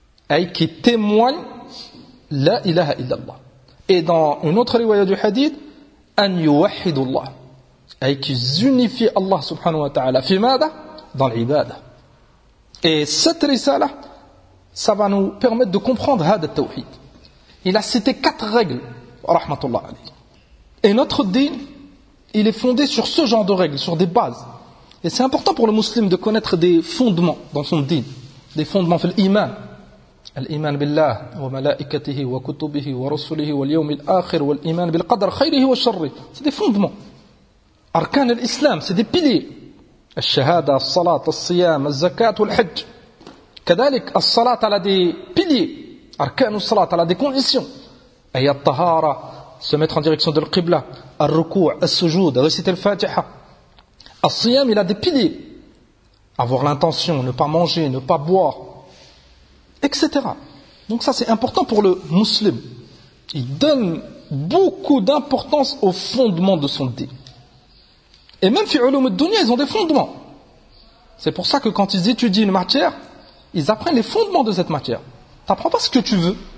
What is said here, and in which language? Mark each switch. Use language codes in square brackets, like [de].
[fr] أي qui témoigne لا إله إلا الله et dans une autre rivière du hadith أن يوحد الله et qui unifie Allah subhanahu wa ta'ala fimada dans l'ibada et cette risala ça va nous permettre de comprendre hada tawhid il a cité quatre règles rahmatullah alayhi Et notre dîn, il est fondé sur ce genre de règles, sur des bases. Et c'est important pour le musulman de connaître des fondements dans son dîn, des fondements dans l'iman. [ar] الإيمان بالله وملائكته وكتبه ورسله واليوم الآخر والإيمان بالقدر خيره وشره. [fr] C'est des fondements. أركان الإسلام, c'est des piliers. [ar] الشهادة, الصلاة, الصيام, الزكاة والحج. كذلك الصلاة على [fr] des piliers. [ar] أركان الصلاة على [fr] des conditions. [ar] أي الطهارة, [fr] se mettre en direction de la Qibla. [ar] الركوع, السجود, [fr] réciter [ar] الفاتحة. [fr] الصيام, il a des piliers. Avoir l'intention, ne pas manger, ne pas boire, etc. Donc ça, c'est important pour le musulman. Il donne beaucoup d'importance au fondement de son dîn. Et même [ar] fil ulum ad-dunya, [fr] ils ont des fondements. C'est pour ça que quand ils étudient une matière, ils apprennent les fondements de cette matière. Tu n'apprends pas ce que tu veux.